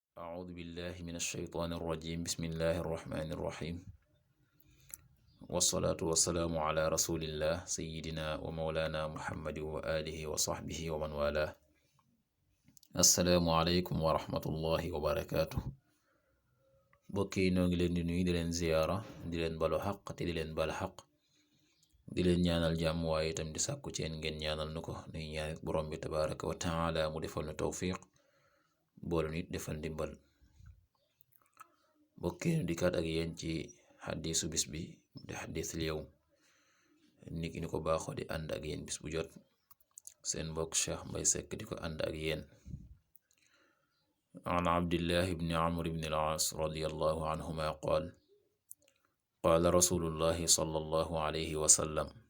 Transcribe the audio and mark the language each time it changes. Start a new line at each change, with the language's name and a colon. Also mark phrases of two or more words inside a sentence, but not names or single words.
Arabic: أعوذ بالله من الشيطان الرجيم بسم الله الرحمن الرحيم والصلاة والسلام على رسول الله سيدنا ومولانا محمد وآله وصحبه ومن والاه السلام عليكم ورحمة الله وبركاته
Wolof: bokki noo ngi leen di nuyu di leen ziyaara di leen balu xaq te di leen bal xaq di leen ñaanal jàmm waaye itam di sàkku ci yéen ngeen ñaanal nu ko nuy ñaan borom bi
Arabic: تبارك وتعالى
Wolof: mu defal nu tawfiq boolu nit defal ndimbal bokki nu dikkaat ak yéen ci xadiisu bis bi di
Arabic: حديث اليوم
Wolof: nit ni ko baaxoo di ànd ak yéen bis bu jot seen mbokk Cheikh Mbay Seck di ko ànd ak yéen
Arabic: عن عبد الله بن عمرو بن العاص رضي الله عنهما قال قال رسول الله صلى الله عليه وسلم